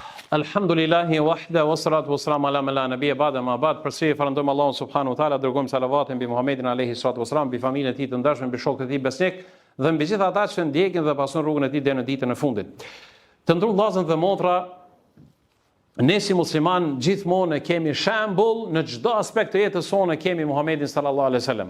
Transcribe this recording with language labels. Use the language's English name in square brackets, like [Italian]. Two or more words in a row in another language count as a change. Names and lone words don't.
[Arabic] الحمد لله وحده والصلاة والسلام على من لا نبي بعد ما بعد. [Albanian] Përsëri falënderojmë Allahun [Arabic] سبحانه وتعالى, [Albanian] dërgojmë salavatin mbi Muhamedit [Arabic] عليه الصلاة والسلام, [Albanian] mbi familjen e tij të ndarshëm, mbi shokët e tij besnik dhe mbi gjithë ata që ndjekin dhe pason rrugën e tij deri në ditën e fundit. Të nderuar vëllezër dhe motra, ne si musliman gjithmonë kemi shembull në çdo aspekt të jetës sonë, kemi Muhamedit [Arabic] صلى الله عليه وسلم.